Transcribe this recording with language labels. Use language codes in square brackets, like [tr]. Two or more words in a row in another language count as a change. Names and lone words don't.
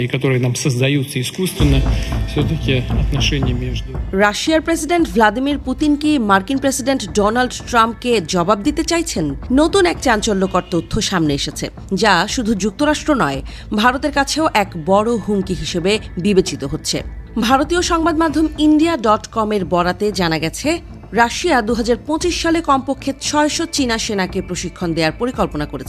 [ru] которые нам создаются искусственно, все-таки отношения между... [bn] রাশিয়ার প্রেসিডেন্ট ভ্লাদিমির পুতিন কি মার্কিন প্রেসিডেন্ট ডোনাল্ড ট্রাম্পকে জবাব দিতে চাইছেন? নতুন এক চাঞ্চল্যকর তথ্য সামনে এসেছে, যা শুধু যুক্তরাষ্ট্র নয়, ভারতের কাছেও এক বড় হুমকি হিসেবে বিবেচিত হচ্ছে। ভারতীয় সংবাদ মাধ্যম India.com-এর বরাতে জানা গেছে, রাশিয়া 2025 সালে কমপক্ষে 600 চীনা সেনাকে প্রশিক্ষণ দেওয়ার পরিকল্পনা করেছে।